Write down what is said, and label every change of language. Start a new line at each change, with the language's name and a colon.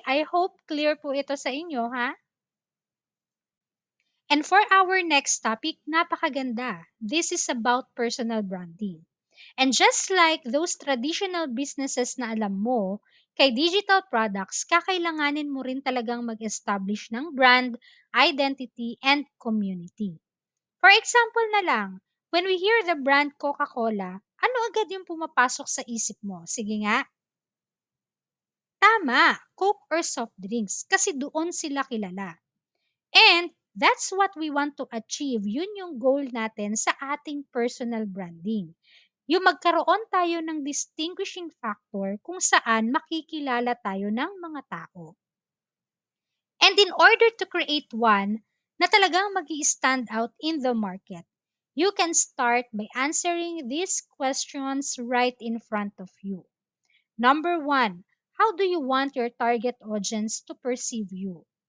Filipino: I hope clear po ito sa inyo, ha?
English: And for our next topic,
Filipino: napakaganda.
English: This is about personal branding. And just like those traditional businesses na alam mo, kay digital products,
Filipino: kakailanganin mo rin talagang mag-establish ng
English: brand, identity, and community.
Filipino: For example na lang,
English: when we hear the brand
Filipino: Coca-Cola, ano agad yung pumapasok sa isip mo? Sige nga. Tama, Coke or soft drinks, kasi doon sila kilala.
English: And that's what we want to achieve.
Filipino: Yun yung goal natin sa ating personal branding. Yung magkaroon tayo ng distinguishing factor kung saan makikilala tayo ng mga tao.
English: And in order to create one na talagang mag stand out in the market, you can start by answering these questions right in front of you. Number one, how do you want your target audience to perceive you?